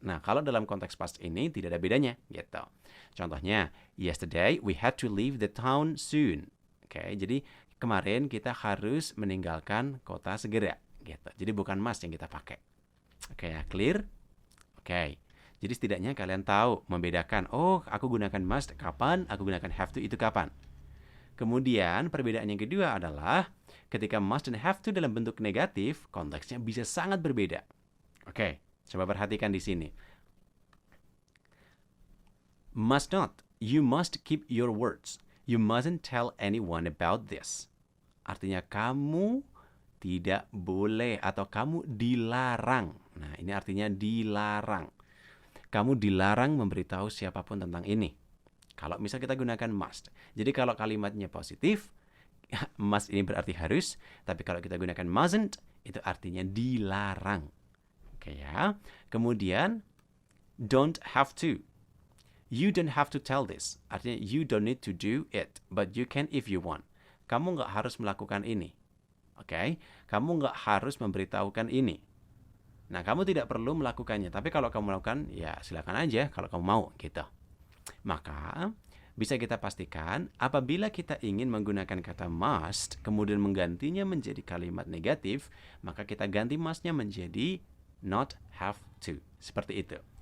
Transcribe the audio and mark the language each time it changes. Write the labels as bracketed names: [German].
[Indonesian] Nah, kalau dalam konteks past ini tidak ada bedanya, gitu. Contohnya, [English] yesterday we had to leave the town soon. [Indonesian] Jadi kemarin kita harus meninggalkan kota segera, gitu. Jadi bukan must yang kita pakai. Ya, clear? Jadi setidaknya kalian tahu membedakan, oh aku gunakan must kapan, aku gunakan have to itu kapan. Kemudian perbedaan yang kedua adalah ketika must dan have to dalam bentuk negatif, konteksnya bisa sangat berbeda. Coba perhatikan di sini. [English] Must not, you must keep your words. You mustn't tell anyone about this. [Indonesian] Artinya kamu tidak boleh atau kamu dilarang. Nah, ini artinya dilarang. Kamu dilarang memberitahu siapapun tentang ini. Kalau misal kita gunakan must. Jadi kalau kalimatnya positif, must ini berarti harus. Tapi kalau kita gunakan mustn't, itu artinya dilarang. Ya. Kemudian, don't have to. [English] You don't have to tell this. [Indonesian] Artinya [English] you don't need to do it. But you can if you want. [Indonesian] Kamu nggak harus melakukan ini. Kamu nggak harus memberitahukan ini. Nah, kamu tidak perlu melakukannya, tapi kalau kamu melakukan, ya silakan aja kalau kamu mau, gitu. Maka, bisa kita pastikan, apabila kita ingin menggunakan kata must, kemudian menggantinya menjadi kalimat negatif, maka kita ganti must-nya menjadi not have to. Seperti itu.